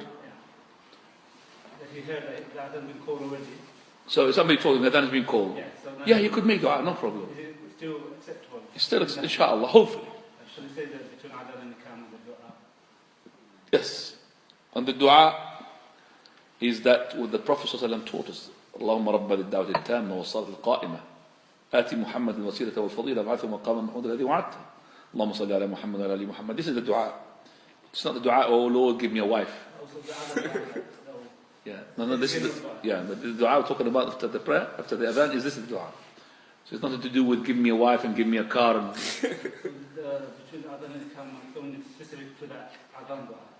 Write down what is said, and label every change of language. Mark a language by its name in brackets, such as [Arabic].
[English] That he heard that adhan has been called already. So somebody told him the adhan has been called. Yeah. So now Yeah, you could make dua, no problem. Is it still acceptable? It's still, inshallah, hopefully. Shall we say that between Adhan and Ikama, the dua? Yes. And the dua is that what the Prophet ﷺ taught us. [Arabic] اللهم رب الدعوة التامة والصلاة القائمة آتي محمد الوسيلة والفضيلة وابعثه مقاما محمودا الذي وعدته اللهم صل على محمد وعلى آل محمد. [English] This is the dua. It's not the dua, oh Lord, give me a wife. Also the other Yeah, no, this is the dua we're talking about after the prayer, after the adhan, is this the dua. So it's nothing to do with give me a wife and give me a car. And between Adhan and Ikama, it's only specific to that Adhan dua.